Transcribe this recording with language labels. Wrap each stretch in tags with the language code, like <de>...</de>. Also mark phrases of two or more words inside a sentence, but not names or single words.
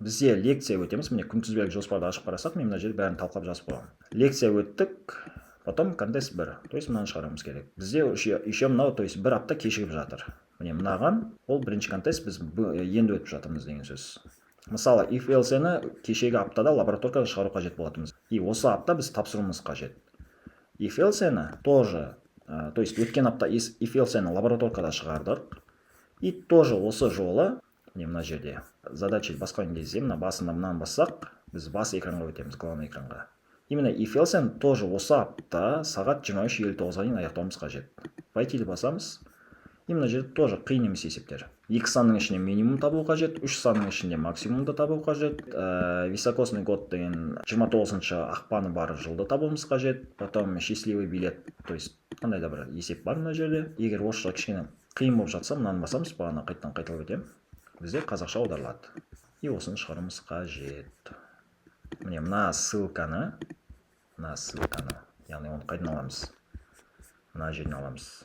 <kk>Бізде лекция өтеміз. Міне күнтізбелік жоспарды ашып қарасақ, мен мына жерде бәрін талқылап жазып қойғам. Лекция өттік, потом контест 1.</kk> <ru>То есть</ru> <kk>мынаны шығаруымыз керек. Бізде еще мынау,</kk> <ru>то есть</ru> <kk>бір апта кешігіп жатыр. Міне мынаған ол бірінші контест біз енді өтіп жатырмыз деген сөз. Мысалы,</kk> <en>if else-</en> <kk>ні кешегі аптада лабораторияда шығару қажет болатынбыз. И осы апта біз тапсыруымыз қажет.</kk> <en>If else-</en> <kk>ні</kk> <ru>тоже, то есть</ru> <kk>өткен апта</kk> <en>if else-</en> <kk>ні лабораторияда шығардық.</kk> <ru>И тоже</ru> <kk>осы жолы, мына жерде задача басқан кезде мына басында мынаны бассақ, біз бас экранға өтеміз, главный экранға. Именно</kk> <en>if else-</en> <kk>ні тоже осы апта сағат 23:59-ға дейін аяқтауымыз қажет. Пайтили басамыз. И мына жерде тоже қиын емес есептер. 2 санның ішінде минимум табу қажет, 3 санның ішінде максимумды табу қажет.</kk> <ru>Високосный год</ru> <kk>деген 29 ақпаны бар жылды табуымыз қажет.</kk> <ru>Потом счастливый билет, то есть</ru> <kk>қандай да бір есеп бар мына жерде. Егер орысша кішкене қиын болып жатса, мынаны басамыз, бағана қайталап өтемін. Бізде қазақша аударылады. И осыны шығаруымыз қажет. Міне мына ссылканы, яғни оны қайдан аламыз? Мына жерден аламыз.</kk>